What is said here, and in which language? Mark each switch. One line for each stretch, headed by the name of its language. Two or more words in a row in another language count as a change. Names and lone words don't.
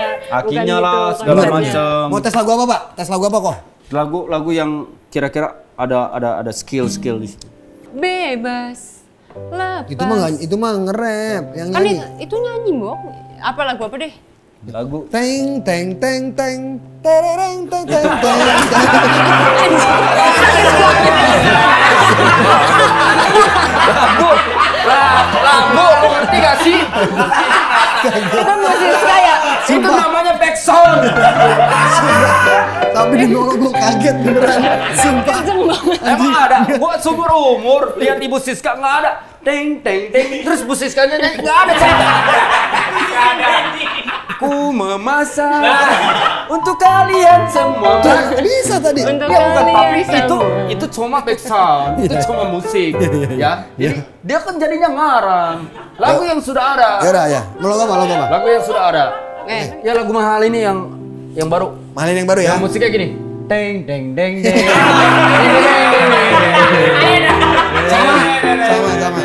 Indonesian: Kakinya bukan lah, gitu, segala bukan macam. Mau tes lagu apa, Pak? Tes lagu apa kok? Lagu yang kira-kira ada skill di situ. Bebas. Lepas. Itu mah nge-rap yang Kan nyanyi. itu nyanyi, Mbok. Apa lagu apa deh? Lagu Teng teng teng teng tereng teng teng teng. lagu, lu ngerti gak sih? Itu musik saya. Itu namanya
English: back sound.
Indonesian: Tapi tadi nolong gue kaget beneran. Sumpah. Kenceng banget. Emang ada? Gua seumur umur lihat Ibu Siska nggak ada. Teng teng teng. Terus Bu Siskanya nyanyi nggak ada. Aku memasak untuk kalian semua. Bisa tadi. Untuk Ya bukan, tapi kalian semua. itu cuma
English: back sound,
Indonesian: itu cuma musik, ya. Jadi dia kan jadinya ngarang lagu yang sudah ada. Ya udah ya. Lo apa? Lagu yang sudah ada. Eh. Ya lagu mahal ini yang baru. Mahalin yang baru ya. Yang musiknya gini. Teng teng teng teng. Sama.